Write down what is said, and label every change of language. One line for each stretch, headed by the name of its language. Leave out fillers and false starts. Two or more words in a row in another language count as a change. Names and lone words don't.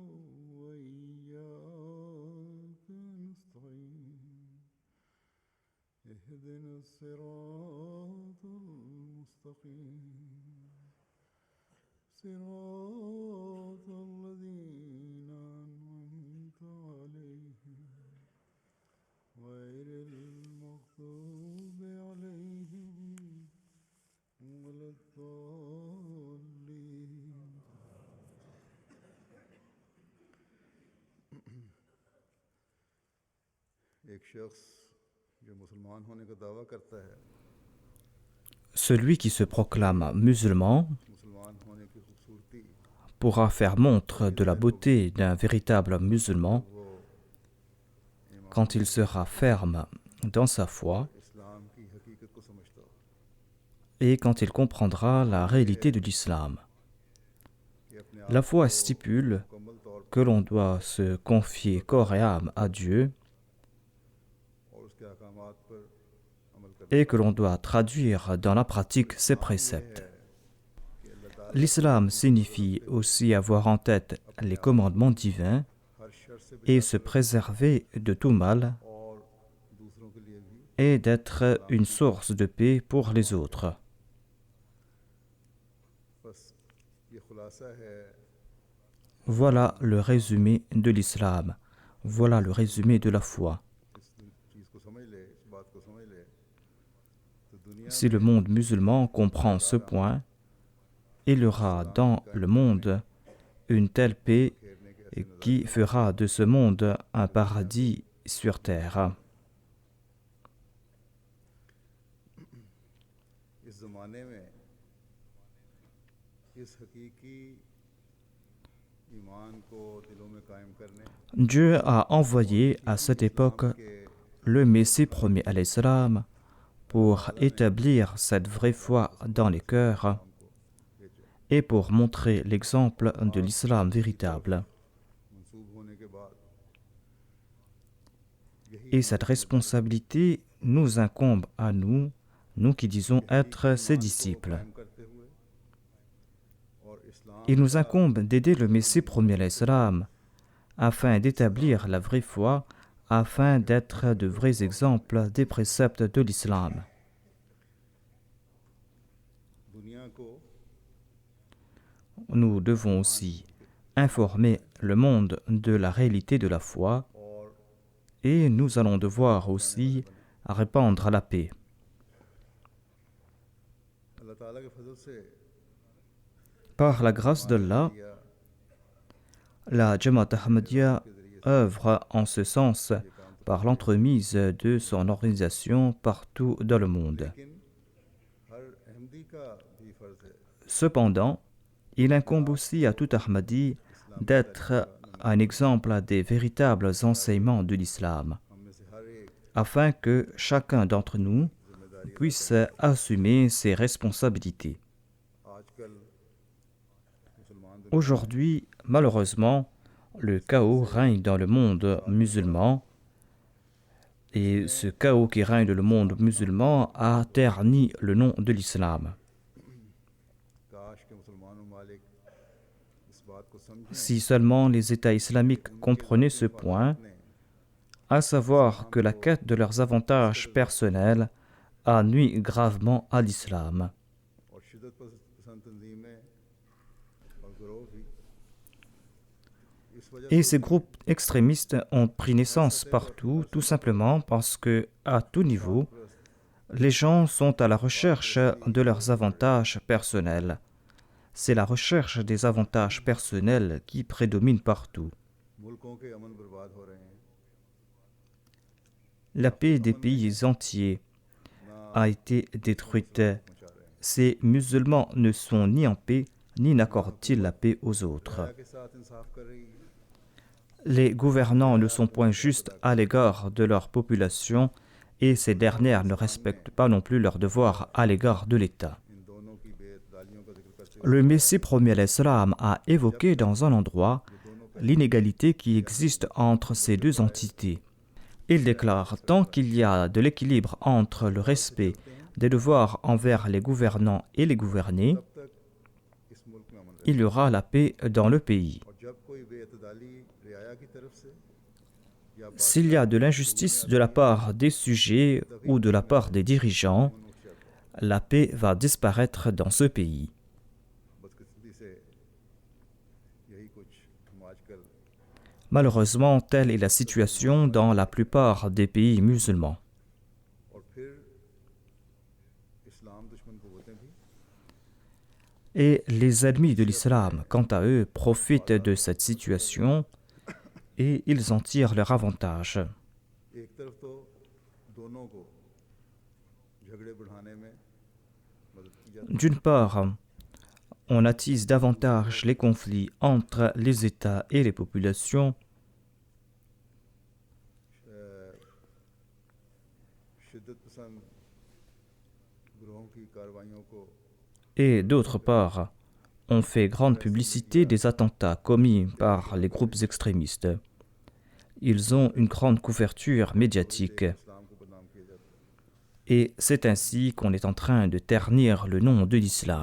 Arabic: وإياك نستعين اهدنا الصراط المستقيم صراط الذين أنعمت عليهم غير المغضوب عليهم ولا الضالين.
Urdu: ایک شخص جو مسلمان ہونے کا دعویٰ کرتا ہے
French: Celui qui se proclame musulman
Urdu: مسلمان ہونے کی خوبصورتی
French: pourra faire montre de la beauté d'un véritable musulman
Urdu: वो
French: quand il sera ferme dans sa foi
Urdu: اسلام کی حقیقت کو سمجھتا ہو
French: et quand il comprendra la réalité de l'islam.
Urdu: کہ اپنے آپ
French: La foi stipule
Urdu: مکمل طور
French: que l'on doit se confier corps et âme à Dieu
Urdu: اور اس کے احکامات پر عمل کرنا
French: et que l'on doit traduire dans la pratique ses préceptes. L'islam signifie aussi avoir en tête les commandements divins
Urdu: ہر شر سے
French: et se préserver de tout mal
Urdu: اور دوسروں کے لیے بھی
French: et d'être une source de paix pour les autres.
Urdu: بس یہ خلاصہ ہے
French: Voilà le résumé de l'islam. Voilà le résumé de la foi.
Urdu: اس چیز کو سمجھ لے اس بات کو سمجھ لے تو دنیا
French: Si le monde musulman comprend ce point, il y aura dans le monde une telle paix
Urdu: گھیرنے کے ایسے
French: qui fera de ce monde un paradis sur terre.
Urdu: اس زمانے میں اس حقیقی ایمان کو دلوں میں قائم کرنے
French: Dieu a envoyé à cette époque
Urdu: के
French: le Messie premier
Arabic: علیه السلام
French: pour établir cette vraie foi dans les cœurs et pour montrer l'exemple de l'islam véritable.
Urdu: منسوب ہونے کے بعد
French: Et cette responsabilité nous incombe à nous, nous qui disons être ses disciples.
Urdu: قائم کرتے ہوئے اور اسلام
French: Il nous incombe d'aider le Messie premier
Arabic: علیه السلام
French: afin d'établir la vraie foi, afin d'être de vrais exemples des préceptes de l'islam.
Urdu: دنیا کو
French: Nous devons aussi informer le monde de la réalité de la foi
Urdu: और
French: et nous allons devoir aussi répandre la paix.
Urdu: اللہ تعالیٰ کے فضل سے
French: Par la grâce d'Allah,
Urdu: या
French: la Jamaat Ahmadiyya œuvre en ce sens par l'entremise de son organisation partout dans le monde.
Urdu: لیکن ہر احمدی کا بھی فرض ہے
French: Cependant, il incombe aussi à tout Ahmadi d'être un exemple des véritables enseignements de l'islam,
Urdu: ہم میں سے ہر ایک
French: afin que chacun d'entre nous puisse assumer ses responsabilités.
Urdu: آج کل مسلمان دنیا
French: Aujourd'hui, malheureusement, le chaos règne dans le monde musulman et ce chaos qui règne dans le monde musulman a terni le nom de l'islam. Si seulement les États islamiques comprenaient ce point, à savoir que la quête de leurs avantages personnels a nui gravement à l'islam.
Urdu: اور شدت پسند تنظیمیں اور گروہ بھی اس وجہ
French: Et ces groupes extrémistes ont pris naissance partout, tout simplement parce que, à tout niveau, les gens sont à la recherche de leurs avantages personnels. C'est la recherche des avantages personnels qui prédomine partout.
Urdu: ملکوں کے امن برباد ہو رہے ہیں
French: La paix des pays entiers a été détruite. Ces musulmans ne sont ni en paix, ni n'accordent-ils la paix aux autres.
Urdu: دیا کے ساتھ انصاف کر رہی ہے
French: Les gouvernants ne sont point justes à l'égard de leur population et ces dernières ne respectent pas non plus leurs devoirs à l'égard de l'État.
Urdu: ان دونوں کی بےدخلیوں کا ذکر کرتے
French: Le Messie premier l'Islam a évoqué dans un endroit l'inégalité qui existe entre ces deux entités. Il déclare, tant qu'il y a de l'équilibre entre le respect des devoirs envers les gouvernants et les gouvernés,
Urdu: تب تک اس ملک میں امن
French: il y aura la paix dans le pays.
Urdu: اور جب کوئی بےاعتدالی رعایا کی طرف سے یا
French: S'il y a de l'injustice de la part des sujets ou de la part des dirigeants, la paix va disparaître dans ce pays.
Urdu: بدقسمتی سے یہی کچھ ہم آج کل
French: Malheureusement, telle est la situation dans la plupart des pays musulmans.
Urdu: اور پھر اسلام دشمن قوتیں بھی
French: Et les ennemis de l'islam, quant à eux, profitent de cette situation et ils en tirent leur avantage.
Urdu: ایک طرف تو دونوں کو جھگڑے بڑھانے میں مدد کی جاتی
French: D'une part, on attise davantage les conflits entre les États et les populations,
Urdu: ہے شدت پسند گروہوں کی کارروائیوں کو
French: et d'autre part, on fait grande publicité des attentats commis par les groupes extrémistes. Ils ont une grande couverture médiatique
Urdu: اسلام کو بدنام کیا جاتا ہے
French: et c'est ainsi qu'on est en train de ternir le nom de l'islam.